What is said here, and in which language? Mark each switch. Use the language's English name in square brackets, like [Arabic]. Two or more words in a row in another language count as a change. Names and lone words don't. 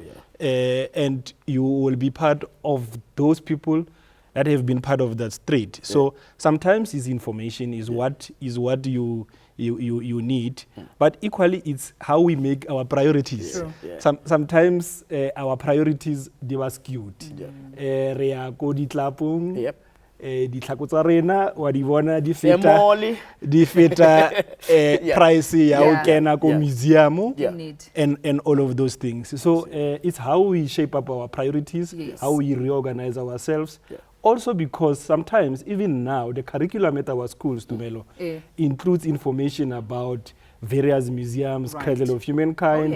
[English] And you will be part of those people that have been part of that street. So sometimes it's information is what you need, but equally it's how we make our priorities. Sometimes our priorities they were skewed. [Tswana] Re ya ko ditlapong, ditlhako tsa rena wa di bona di feta price ya o kena ko museum [English] and all of those things. So it's how we shape up our priorities, how we reorganize ourselves. Also because sometimes, even now, the curriculum at our schools, Tumelo, includes information about various museums, Cradle of Humankind.